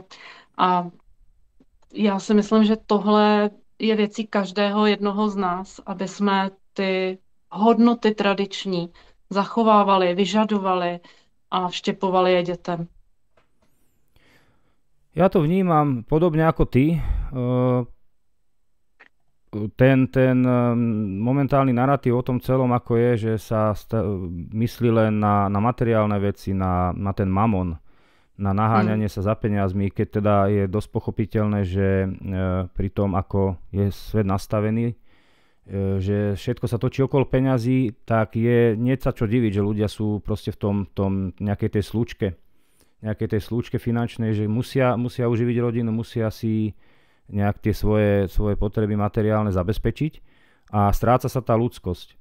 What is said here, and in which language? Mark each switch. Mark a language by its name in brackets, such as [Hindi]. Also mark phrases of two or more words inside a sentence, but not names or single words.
[Czech] A já si myslím, že tohle je věcí každého jednoho z nás, aby jsme ty hodnoty tradiční zachovávali, vyžadovali a vštěpovali je dětem. [Slovak] Ja to vnímam podobne ako ty. Ten momentálny narratív o tom celom, ako je, že sa myslí len na materiálne veci, na ten mamon, na naháňanie sa za peniazmi, keď teda je dosť pochopiteľné, že pri tom, ako je svet nastavený, že všetko sa točí okolo peňazí, tak je nie sa čo diviť, že ľudia sú proste v tom nejakej tej slučke finančnej, že musia uživiť rodinu, musia si nejak tie svoje potreby materiálne zabezpečiť a stráca sa tá ľudskosť.